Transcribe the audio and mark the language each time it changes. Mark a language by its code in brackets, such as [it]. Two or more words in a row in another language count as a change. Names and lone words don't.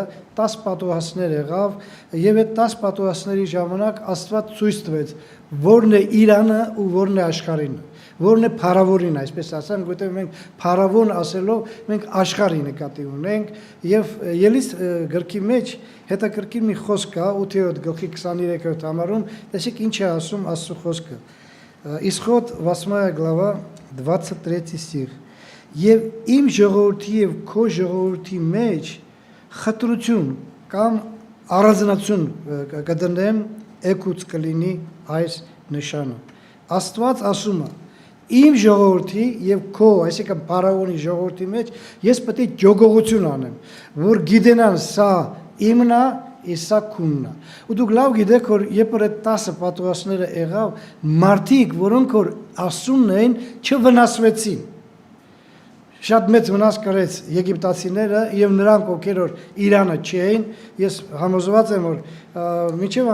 [hy] 10 պատուհասներ եղավ եւ այդ 10 պատուհասների ժամանակ Աստված ցույց տվեց որն է Իրանը ու որն է աշխարհինը, որն է փառավորին, այսպես ասեմ, որտեղ մենք փառավոն ասելով մենք աշխարհի նկատի ունենք եւ ելից գրքի մեջ հետաքրքիր մի խոսք կա 8-րդ գլխի 23-րդ համարում, տեսեք ինչ է ասում Աստծո խոսքը։ [ru] Исход 8 глава 23 стих. [hy] Եվ իմ ժողովրդի եւ քո ժողովրդի մեջ խտրություն կամ առանձնացում կդնեմ եկուց կլինի այս նշանը։ Աստված ասում է իմ ժողովրդի եւ քո, այսինքն փարավոնի ժողովրդի մեջ ես պետք է ջոգողություն անեմ, որ գիտենան սա իմն է, սա քունն է։ Ու դուք լավ գիտեք, որ երբ որ այդ 10 պատուհասները եղավ, մարդիկ, որոնք որ Աստծուն էին, չվնասվեցին։ Շատ մեծ վնաս կրեց եգիպտացիները եւ նրանք, ովքեր որ Իրանը չէին, ես համոզված եմ, որ միջև